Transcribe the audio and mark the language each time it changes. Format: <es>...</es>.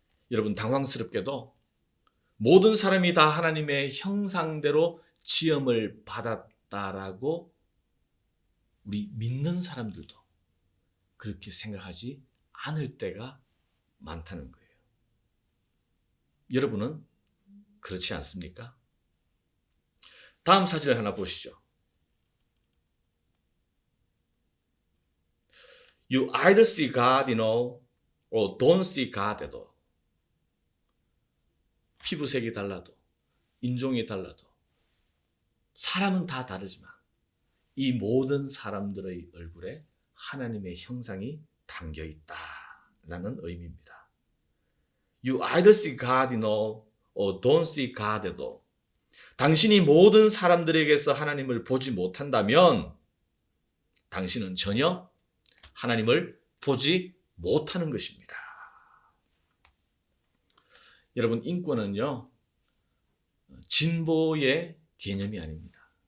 <ko>여러분, 당황스럽게도 모든 사람이 다 하나님의 형상대로 지음을 받았다라고 우리 믿는 사람들도 그렇게 생각하지 않을 때가 많다는 거예요. 여러분은 그렇지 않습니까? 다음 사진을 하나 보시죠.</ko> <en>You either see God, or don't see God at all.</en> <ko>피부색이 달라도, 인종이 달라도, 사람은 다 다르지만 이 모든 사람들의 얼굴에 하나님의 형상이 담겨 있다라는 의미입니다.</ko> <en>You either see God, or don't see God at all.</en> <ko>당신이 모든 사람들에게서 하나님을 보지 못한다면 당신은 전혀 하나님을 보지 못하는 것입니다. 여러분, 인권은요, 진보의 개념이 아닙니다.</ko>